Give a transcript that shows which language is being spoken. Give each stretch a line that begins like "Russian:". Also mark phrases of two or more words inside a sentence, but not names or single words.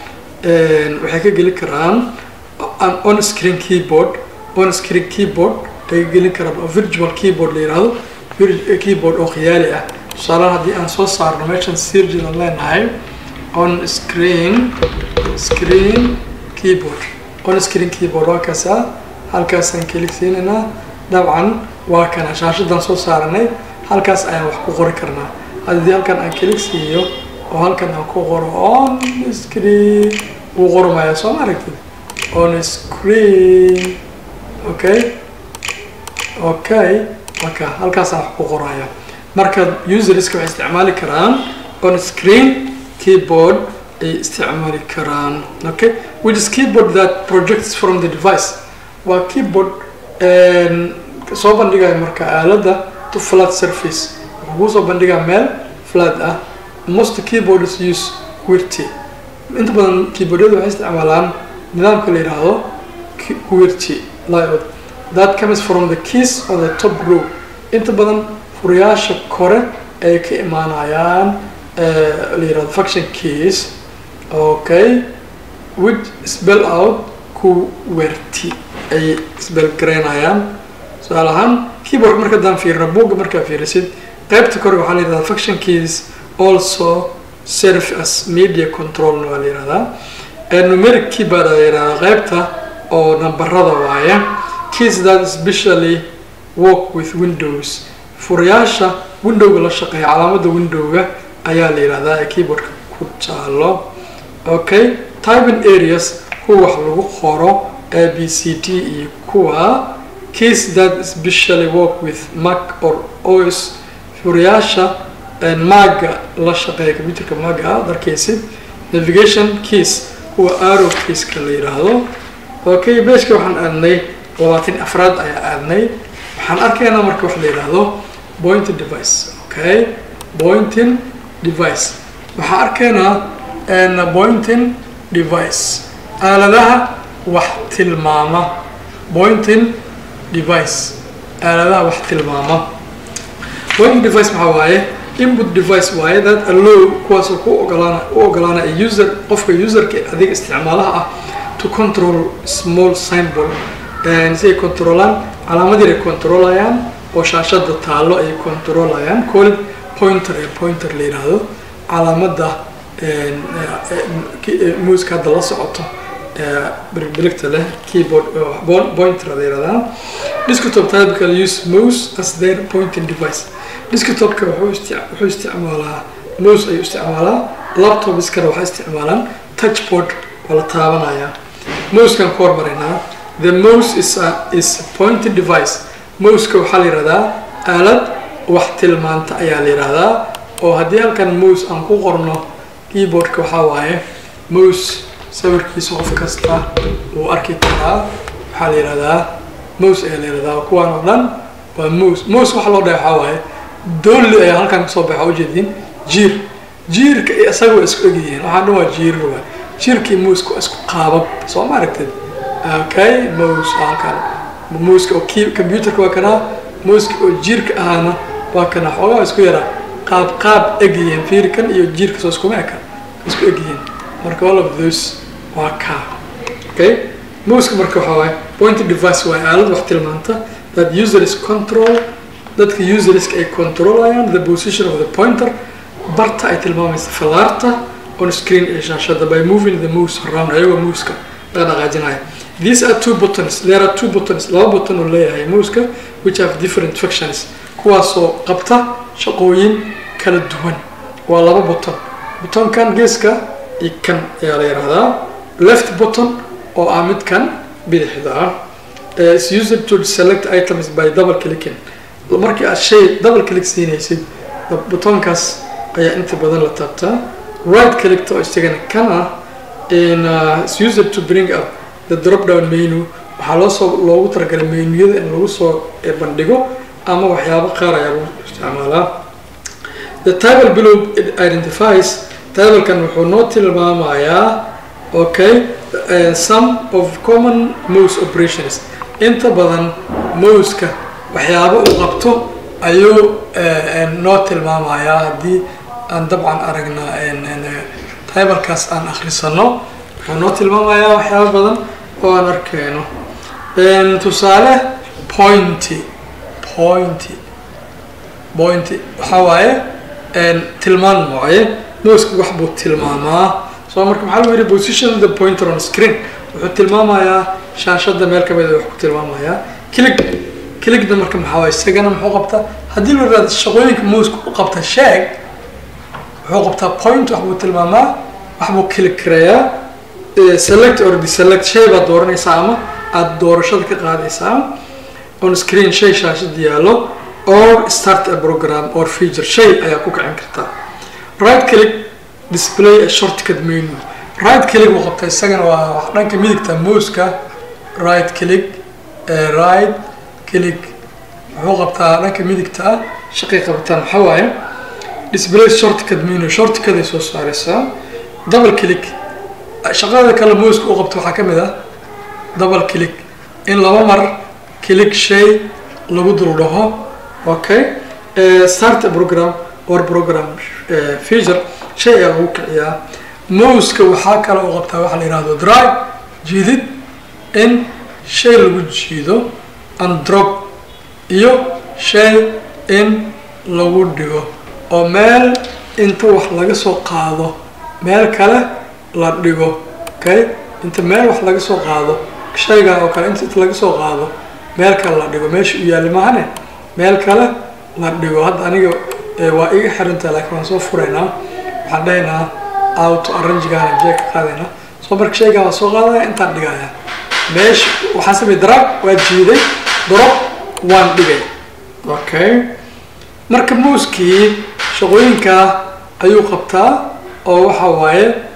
English: an on screen keyboard
Somali: ay gelin karaan oo
English: virtual keyboard
Somali: la yiraahdo keyboard oo khiyaali ah tusaale haddii aan soo saarno meeshan sirjin aan leenahay
English: on screen
Somali: keyboard waa kaasa halkaasaan klik siinayna dabcan waa kana shaashadan soo saaranay halkaas ayaan wax ku qori karnaa haddii halkan aan klik siiyo oo halkan aan ku qoro
English: on screen
Somali: wuu qormaya soo ma aragtid
English: on screen
Somali: okay marka halkaasaan wax ku qoraya marka userska waxay isticmaali karaan
English: on screen keyboard
Somali: ay isticmaali karaan
English: okay which is keyboard that projects from the device
Somali: waa keyboard soo bandhigaya marka aalada
English: to flat surface
Somali: wuxuu soo bandhigaa meel flat ah
English: most keyboards use QWERTY
Somali: inta badan keyboardyada waxay isticmaalaan nidaamka la yiraahdo
English: QWERTY layout that comes from the keys on the top row
Somali: inta badan furayaasha kore ay ka imaanayaan la yiraahdo
English: function keys okay which spell out QWERTY
Somali: ay spell gareynayaan su'aalahan keyboard marka daan fiirno buugga marka fiirisid qaybta kore waxaa la yiraahdaa
English: function keys also serve as media
Somali: control waa la yiraahdaa
English: numeric keyboard
Somali: la yiraahdaa qaybta oo nambarada waaya
English: keys that especially work with windows
Somali: furayaasha windowga la shaqeeya calaamada windowga ayaa la yiraahdaa ee keyboardka ku taalo
English: okay typing
Somali: areas kuwa wax lagu qoro ABCD iyo kuwa
English: keys that especially work with Mac or OS
Somali: furayaasha Mac la shaqeeya computerka Mac darkaysid navigation keys kuwa
English: arrow keys
Somali: ka la yiraahdo okay beeshka waxaan aadnay 24 ayaa aadnay waxaan arkaynaa marka wax la yiraahdo
English: pointing device
Somali: okay
English: pointing device
Somali: waxaan arkaynaa
English: pointing device
Somali: aaladaha wax tilmaama
English: pointing device
Somali: aaladaha wax tilmaama
English: pointing device
Somali: maxaa waaye
English: input device
Somali: waaye
English: that allow
Somali: kuwaas ku ogolaana user qofka userka adiga isticmaalaha ah
English: to control small symbol and say
Somali: controlan calaamadii ay controlayaan oo shaashada taalo ay controlayaan
English: call pointer
Somali: la yiraahdo calaamada mouse ka la socoto birigta leh keyboard pointer la yiraahdaa
English: desktop type can use mouse as their pointing device
Somali: desktopka wuxuu isticmaalaa mouse ay isticmaalaa laptop iskana waxay isticmaalaan touchpad wala taabanaya mouse kan kor marina
English: the mouse is a pointing device
Somali: mouse ka waxa la yiraahdaa aalad wax tilmaanta ayaa la yiraahdaa oo hadii halkan mouse aan ku qorno keyboardka waxa waaye mouse sawirkiisa qof kasta uu arki karaa waxa la yiraahdaa mouse ayaa la yiraahdaa kuwan oo dhan waa mouse waxa loo dhahay waxa waaye doolli ayaa halkan soo baxay oo jeedin jiirka iyo isaga way isku egyihiin waxaan dhan waa jiir waa jiirkii muuska isku qaabab soo ma aragtid okay mouse halkan muuska oo computerka waa kana muuska oo jiirka ahana waa kana xogaa isku yara qaab egyihiin fiirkan iyo jiirka soo isku meeka isku egyihiin marka
English: all of those
Somali: waa ka okay muuska marka waxa waay
English: pointer device
Somali: waa aalad wax tilmaanta
English: that users control
Somali: dadka users ay controlayaan
English: the position of the pointer
Somali: barta ay tilmaamaysa falaarta
English: on screen
Somali: ee shaashada
English: by moving the mouse around
Somali: ayagoo muuska la dhaqaajinaya
English: these are two buttons there are two buttons
Somali: laba button oo leeyahay muuska
English: which have different functions
Somali: kuwaasoo qabta shaqooyin kala duwan waa laba button buttonkan geeska iyo kan ayaa la yiraahdaa
English: left button
Somali: oo ah midkan bidixda ah
English: is used to select items by double clicking
Somali: markii aad shay
English: double click
Somali: siinaysid buttonkaas ayaa inta badan la taabtaa
English: right click
Somali: to isagana kana in
English: is used to bring up the drop down menu
Somali: waxaa loogu talagalay menuyada in lagu soo bandhigo ama waxyaabo qaar ayaa lagu isticmaalaa
English: the table below identifies
Somali: tablekan wuxuu noo tilmaamayaa
English: okay some of common mouse operations
Somali: inta badan mouseka waxyaabo uu qabto ayuu noo tilmaamayaa haddii aan dabcan aragna tabelkaas aan akhrisano wuxuu noo tilmaamayaa waxyaabo badan oo aan arkeyno tusaale pointy waxaa waaye tilmaan waaye mouseka wax buu tilmaamaa soo marka maxaa lagu yidhi
English: position the pointer on screen
Somali: wuxuu tilmaamayaa shaashada meel kamid wax ku tilmaamayaa clickda marka maxaa waaye isagana muxuu qabtaa haddii la yiraahdo shaqooyinka mouseka u qabta sheeg wuxuu qabtaa point wax buu tilmaamaa wax buu click kareeyaa
English: select or deselect
Somali: shay baad dooranaysaa ama aad doorashada ka qaadaysaa
English: on screen
Somali: shay shaashada yaallo
English: or start a program or feature
Somali: shay ayaa ku kicin kartaa
English: right click display a shortcut menu right click
Somali: uu qabtaa isagana waa wax dhanka midigta mouseka
English: right click
Somali: wuxuu qabtaa dhanka midigta shaqay qabtaan maxaa waaye
English: display shortcut menu
Somali: shortcut ay soo saaraysaa
English: double click
Somali: shaqada kale mouseka uu qabto waxaa ka mid ah
English: double click
Somali: in laba mar click shay lagu dul dhaho
English: okay start a program or program feature
Somali: shay ayaa lagu kiciyaa mouseka waxaa kale uu qabtaa waxa la yiraahdo drag jiidid in shay lagu jiido
English: and drop
Somali: iyo shay in lagu dhigo oo meel inta wax laga soo qaado meel kale la dhigo okay inta meel wax laga soo qaado shayga oo kale inta laga soo qaado meel kale la dhigo meesha uu yaal maahane meel kale la dhigo hadda aniga waa iga xirantaa laakiin waan soo furaynaa waxaan dhahaynaa auto arrange-gaana jeeg ka qaadaynaa soo marka shaygaa waa soo qaadaya intaan dhigaya meesha waxaan sameeyay drag waa jiiday drop waan dhigay okay marka muuskii shaqooyinka ayuu qabtaa oo waxa waaye